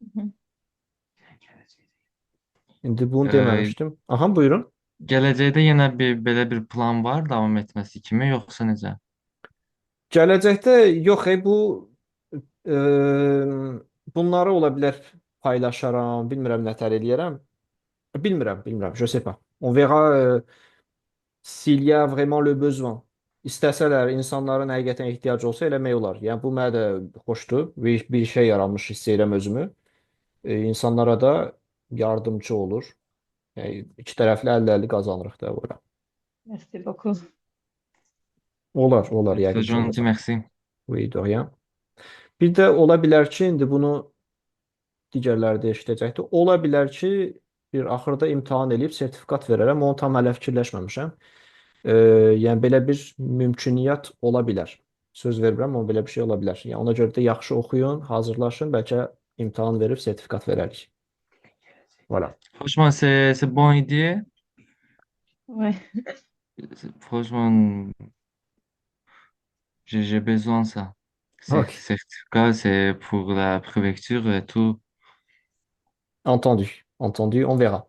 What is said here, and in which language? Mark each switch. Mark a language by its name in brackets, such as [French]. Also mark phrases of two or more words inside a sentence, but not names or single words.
[Azerbaijani] İndi bunu Ee, deməmişdim. Aha, buyurun. Gələcəkdə yenə belə bir plan var davam etməsi kimi, yoxsa necə? Gələcəkdə yox, bu e, bunları ola bilər paylaşaram, bilmirəm nətər eləyərəm. Bilmirəm, [French] je sais pas. On verra s'il y a vraiment le besoin. [Azerbaijani] istəsələr, insanların həqiqətən ehtiyacı olsa eləmək olar. Yəni bu mənə də xoşdur. Bir şey yaranmış hiss edirəm özümü. İnsanlara da yardımcı olur. Yəni iki tərəfli 50-50 qazanırıq da bura. [French] Merci beaucoup. [Azerbaijani] Olar [French] C'est [Azerbaijani] yəqin ki [French] gentil, [Azerbaijani] olacaq. [French] merci. Oui, de rien. [Azerbaijani] Bir də ola bilər ki, indi bunu digərləri də eşidəcəkdir. Ola bilər ki, bir axırda imtahan eləyib sertifikat verərəm. Onu tam hələ fikirləşməmişəm. Yəni belə bir mümküniyyət ola bilər. Söz verirəm, amma belə bir şey ola bilər. Yəni ona görə də yaxşı oxuyun, hazırlaşın, bəlkə imtahan verib sertifikat verərik. [French] Voilà. Franchement, c'est bonne idée. Ouais. Franchement, j'ai besoin de ça. OK. Certificat, c'est pour la préfecture et tout. Entendu. Entendu, on verra.